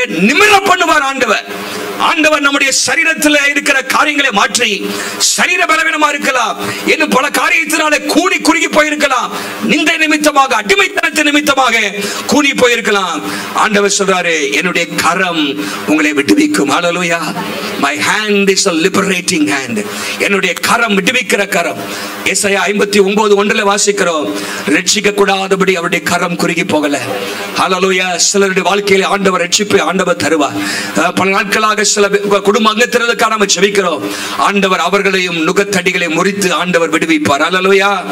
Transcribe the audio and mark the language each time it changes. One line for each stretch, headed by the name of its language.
Tamil: நிமிர பண்ணுவார் ஆண்டவர். ஆண்டவர் நம்முடைய சரீரத்தில் இருக்கிற காரியங்களை மாற்றி, சரீர பலவீனமா இருக்கலாம், இன்னும் பல காரியத்தினாலே கூனி குறுகி போயிருக்கலாம், நிந்தை நிமித்தமாக, அடிமைத்தனத்தின் நிமித்தமாக கூனி போயிருக்கலாம். ஆண்டவர் சொல்றாரு, என்னுடைய கரம் உங்களை விடுவிக்கும். ஹல்லேலூயா.
English: My hand is a liberating hand.
Tamil: என்னுடைய கரம் விடுவிக்கிற கரம். ஏசாயா 59:1 வாசிக்கிறோம், ரட்சிக்க கூடாதபடி அவருடைய கரம் குறுகி போகல. ஹல்லேலூயா. சிலருடைய வாழ்க்கையில ஆண்டவர் ரட்சிப்பை ஆண்டவர் தருவார். பல நாட்களாக சில குடும்ப அங்கத்தினருக்காக நாம ஜெபிக்கிறோம். ஆண்டவர் அவர்களையும் நுகத்தடிகளை முறித்து ஆண்டவர் விடுவிப்பார். அல்லேலூயா.